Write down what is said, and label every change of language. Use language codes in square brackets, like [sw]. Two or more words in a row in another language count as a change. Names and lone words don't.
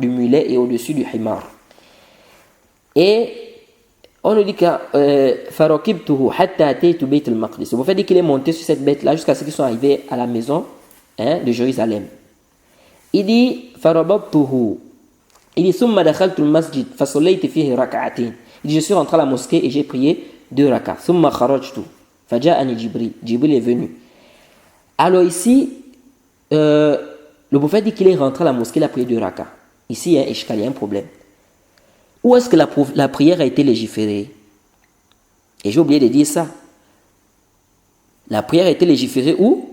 [fr] Du mulet et au-dessus du himar. Et on nous dit que le prophète dit qu'il est monté sur cette bête là jusqu'à ce qu'ils soient arrivés à la maison de Jérusalem. Il dit il dit [ar] ثم دخلت المسجد فصليت فيه ركعتين. [fr] Il dit je suis rentré à la mosquée et j'ai prié 2 rak'ats. [ar] ثم خرجت فجاءني جبريل. [fr] Jibril est venu. Alors ici, le prophète dit qu'il est rentré à la mosquée, il a prié 2 rakas. Ici, il y a un ishkal, il y a un problème. Où est-ce que la prière a été légiférée? Et j'ai oublié de dire ça. La prière a été légiférée où?